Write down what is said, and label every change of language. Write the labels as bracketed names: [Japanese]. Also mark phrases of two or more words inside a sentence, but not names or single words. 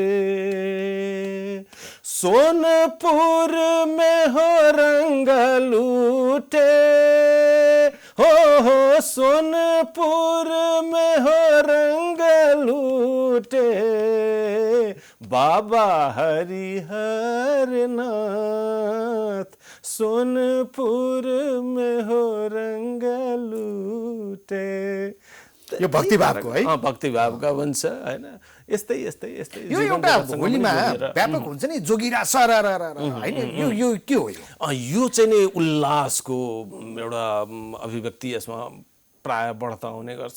[Bhojpuri] सोनपुर में हो रंग लूटे, हो सोनपुर में हो रंग लूटे, बाबा हरिहर नाथ सोनपुर में हो रंग लूटे। [Nepali] यो भक्तिभावको है, भक्तिभावका भन्छ होइन। यस्तै यस्तै यस्तै यो एउटा होलीमा व्यापक हुन्छ नि, जोगिरा सररर हैन, यो के हो? यो चाहिँ नि उल्लासको एउटा अभिव्यक्ति यसमा प्राय बढ्ता हुने गर्छ।